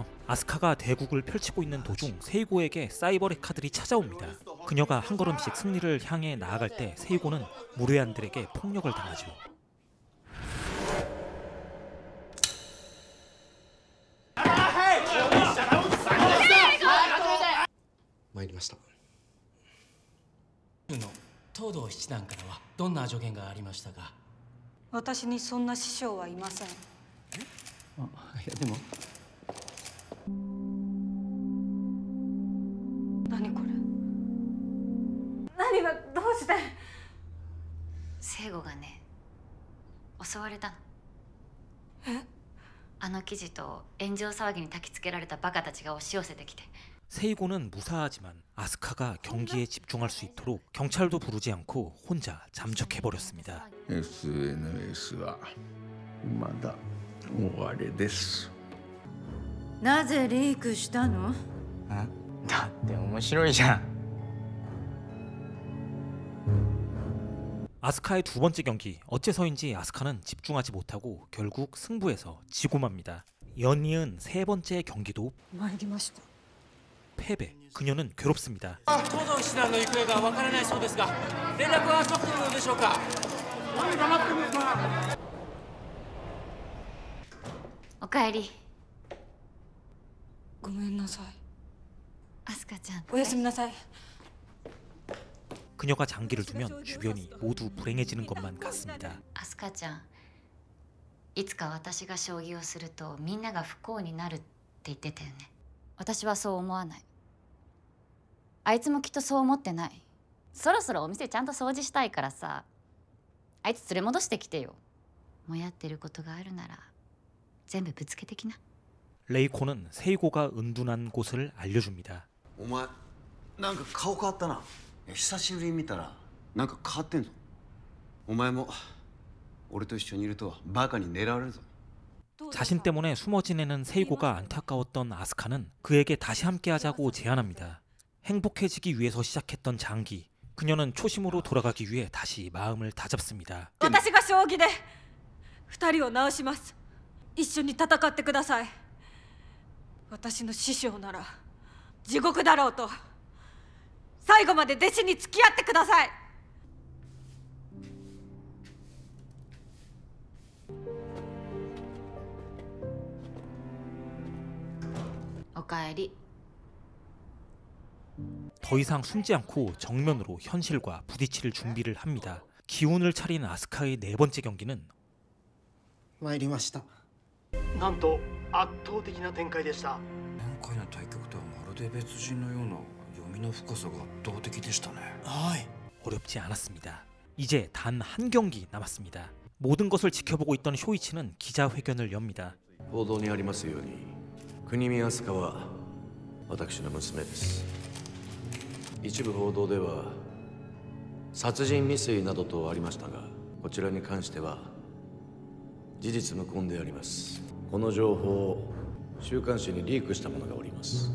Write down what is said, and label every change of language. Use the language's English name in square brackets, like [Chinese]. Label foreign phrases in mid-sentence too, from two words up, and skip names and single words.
[Korean] 아스카가 대국을 펼치고 있는 도중 세이고에게 사이버 레카들이 찾아옵니다. 그녀가 한 걸음씩 승리를 향해 나아갈 때 세이고는 무례한들에게 폭력을 당하죠. [Japanese] 마이리마시타. 東堂七段からはどんな助言がありましたか？私にそんな師匠はいません。いやでも何これ？何がどうして？聖子がね襲われたの。え？あの記事と炎上騒ぎに焚きつけられたバカたちが押し寄せてきて [Korean] 세이고는 무사하지만 아스카가 경기에 집중할 수 있도록 경찰도 부르지 않고 혼자 잠적해버렸습니다. [Japanese] SNS와 まだ終わりです。なぜリークしたの？だって面白いじゃん。 [Korean] 아스카의 두 번째 경기, 어째서인지 아스카는 집중하지 못하고 결국 승부에서 지고 맙니다. 연이은 세 번째 경기도 패배. 그녀는 괴롭습니다. [Japanese] おかえり。ごめんなさい。アスカちゃん。おやすみなさい。 [Korean] 그녀가 장기를 두면 주변이 모두 불행해지는 것만 같습니다. [Japanese] アスカちゃん、いつか私が将棋をするとみんなが不幸になるって言ってたよね。私はそう思わない。あいつもきっとそう思ってない。そろそろお店ちゃんと掃除したいからさ、あいつ連れ戻してきてよ。もやってることがあるなら全部ぶつけてきな。 [Korean] 레이코는 세이고가 은둔한 곳을 알려줍니다. [Japanese] お前なんか顔変わったな。久しぶりに見たらなんか変わってんぞ。お前も俺と一緒にいるとバカに狙われるぞ。 [Korean] 자신 때문에 숨어 지내는 세이고가 안타까웠던 아스카는 그에게 다시 함께하자고 제안합니다. 행복해지기 위해서 시작했던 장기. 그녀는 초심으로 돌아가기 위해 다시 마음을 다잡습니다. [Japanese] 私が将棋で2人を治します。一緒に戦ってください。私の師匠なら地獄だろうと最後まで弟子に付き合ってください。おかえり。 [Korean] 더 이상 숨지 않고 정면으로 현실과 부딪힐 준비를 합니다. 기운을 차린 아스카의 네 번째 경기는 [Japanese] 参りました。なんと圧倒的な展開でした。前回の対局とはまるで別人のような読みの深さが圧倒的でしたね。 [Korean] 어렵지 않았습니다. 이제 단 한 경기 남았습니다. 모든 것을 지켜보고 있던 쇼이치는 기자회견을 엽니다. [Japanese] 報道にありますように、国見飛鳥は私の娘です。一部報道では殺人未遂などとありましたが、こちらに関しては事実無根であります。この情報を週刊誌にリークした者がおります。